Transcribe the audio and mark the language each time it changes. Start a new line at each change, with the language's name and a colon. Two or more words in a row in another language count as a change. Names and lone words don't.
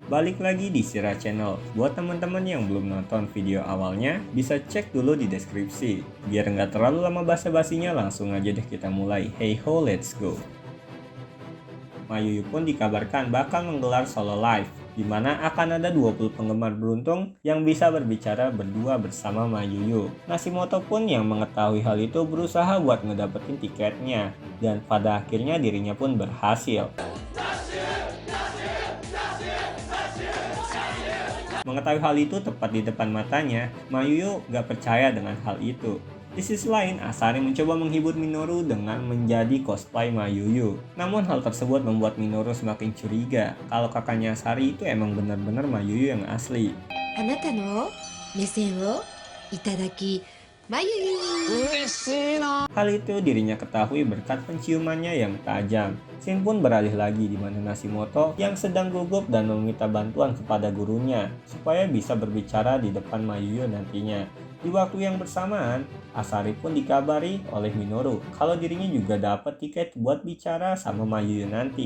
Indonesian: Balik lagi di Sira Channel. Buat teman-teman yang belum nonton video awalnya, bisa cek dulu di deskripsi. Biar nggak terlalu lama basa-basinya, langsung aja deh kita mulai.
English: Hey ho, let's go.
Indonesian: Mayuyu pun dikabarkan bakal menggelar
English: solo live,
Indonesian: di mana akan ada 20 penggemar beruntung yang bisa berbicara berdua bersama Mayuyu. Nashimoto pun yang mengetahui hal itu berusaha buat ngedapetin tiketnya, dan pada akhirnya dirinya pun berhasil. Mengetahui hal itu tepat di depan matanya, Mayuyu gak percaya dengan hal itu. Di sisi lain, Asari mencoba menghibur Minoru dengan menjadi cosplay Mayuyu. Namun hal tersebut membuat Minoru semakin curiga kalau kakaknya Asari itu emang benar-benar Mayuyu yang asli.
Japanese: あなたの目線をいただき、まゆゆ
Indonesian: Hal itu dirinya ketahui berkat penciumannya yang tajam. Shin pun beralih lagi di mana Nashimoto yang sedang gugup dan meminta bantuan kepada gurunya supaya bisa berbicara di depan Mayuyu nantinya. Di waktu yang bersamaan, Asari pun dikabari oleh Minoru kalau dirinya juga dapat tiket buat bicara sama Mayuyu nanti.